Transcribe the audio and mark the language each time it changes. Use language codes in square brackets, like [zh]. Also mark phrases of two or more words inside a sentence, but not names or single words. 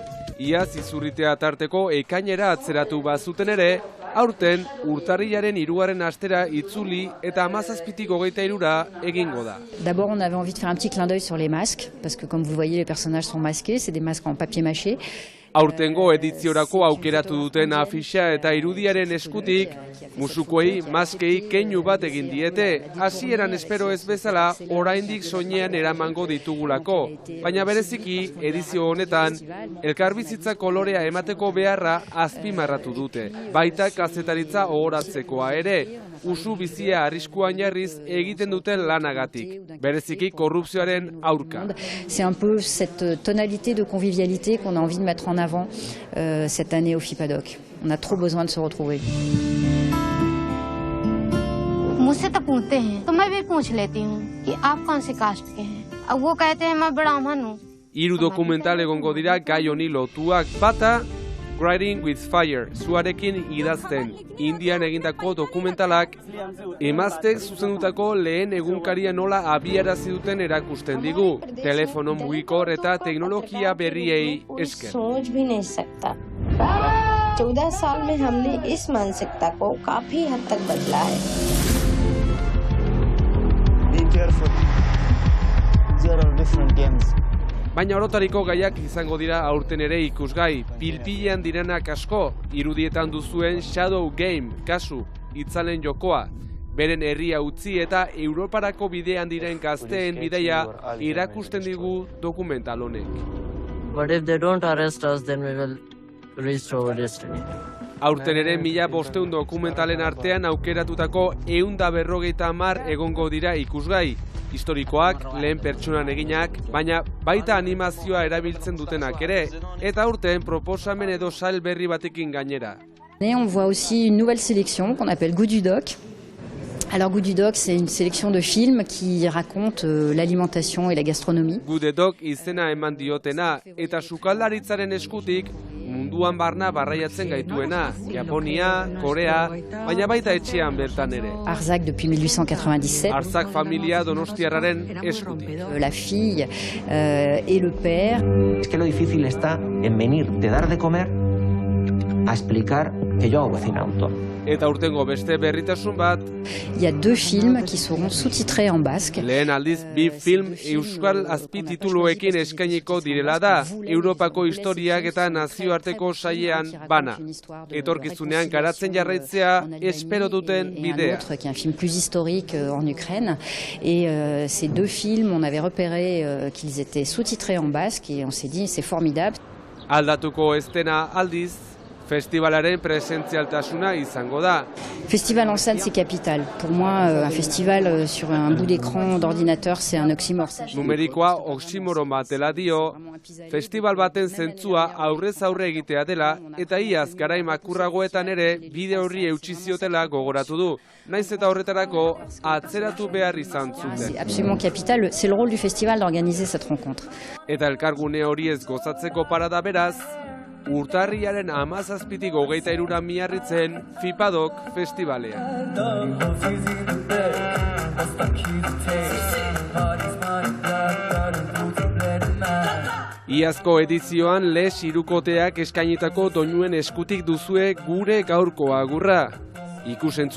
[eu] Iaz izurritea tarteko ekainera atzeratu bazuten ere, aurten urtarrilaren 3. astera itzuli eta 17tik 23 egingo da. [fr] D'abord, on avait envie de faire un petit clin d'œil sur les masques, parce que comme vous voyez, les personnages sont masqués, c'est des masques en papier mâché. [eu] Aurtengo ediziorako aukeratu duten afixa eta irudiaren eskutik, musukoei maskei keinu bat egin diete, hasieran espero ez bezala oraindik soinean eramango ditugulako, baina bereziki edizio honetan elkarbizitza kolorea emateko beharra azpimarratu dute, baita kazetaritza ohoratzekoa ere, usu bizia arriskuan jarriz egiten duten lanagatik, bereziki korrupzioaren aurka. [fr] C'est un peu cette tonalité de convivialité qu'on a envie de mettre en avant cette année au FIPADOK. On a trop besoin de se retrouver. [hi] मुझसे तो पूछते हैं तो मैं भी पूछ लेती हूँ कि आप कौन से कास्ट के हैं अब वो कहते हैं मैं ब्राह्मण हूँ. [eu] 3 dokumental egongo dira gai honi lotuak, bata Writing with Fire, zuarekin idazten, Indian egindako dokumentalak, emaztek zuzendutako lehen egunkaria nola abiarazi duten erakusten digu, telefono mugikor eta teknologia berriei esker. [hi] सोच भी नहीं सकता 14 साल में हमने इस मानसिकता को काफी हद तक बदला है. [en] Be careful. There are different games. [eu] Baina orotariko gaiak izango dira aurten ere ikusgai, pilpilean direnak asko, irudietan duzuen Shadow Game, kasu, itzalen jokoa, beren herria utzi eta Europarako bidean diren gazteen bidaia irakusten digu dokumental honek. [en] But if they don't arrest us, then we will reach our destiny. [eu] Aurten ere 1500 dokumentalen artean aukeratutako 150 egongo dira ikusgai, historikoak, lehen pertsonan eginak, baina baita animazioa erabiltzen dutenak ere, eta aurten proposamen edo sail berri batekin gainera. [fr] Et on voit aussi une nouvelle sélection qu'on appelle Goût du Doc. Alors Goût du Doc, c'est une sélection de films qui racontent l'alimentation et la gastronomie. [eu] Goût du Doc izena eman diotena, eta sukaldaritzaren eskutik munduan barna barraiatzen gaituena, Japonia, Korea, baina baita etxean bertan ere. [fr] Arzac depuis 1897. [eu] Arzac familia donostiarraren eskutik. [fr] La fille et le père. [es] Es que lo difícil está en venir de dar de comer a explicar que yo hago cocina autor. [eu] Eta urtengo beste berritasun bat. [fr] Il y a 2 films qui seront sous-titrés en basque. [eu] Lehen aldiz bi film euskal azpitituluekin eskainiko direla da, Europako historiak eta nazioarteko sailean bana. Etorkizunean garatzen jarraitzea espero duten bidea. [fr] Qui est un film plus historique en Ukraine. Et ces 2 films, on avait repéré qu'ils étaient sous-titrés en basque et on s'est dit c'est formidable. [eu] Aldatuko ez dena aldiz, festivalaren presentzialtasuna izango da. [fr] Festival en salle, c'est capital. Pour moi, un festival sur un bout d'écran d'ordinateur, c'est un oxymore. [eu] Numerikoa oximoron bat dela dio, festival baten zentzua aurrez aurre egitea dela, eta iaz garai makurragoetan ere bide horri eutsi ziotela gogoratu du. Naiz eta horretarako atzeratu behar izan zuten. [fr] C'est absolument capital. C'est le rôle du festival d'organiser cette rencontre. [eu] Eta elkargune hori ez gozatzeko parada beraz, urtarrilaren 17tik 23 miarritzen FIPADOK festivalean. Iazko edizioan Les hirukoteak eskainitako doinuen eskutik duzue gure gaurko agurra.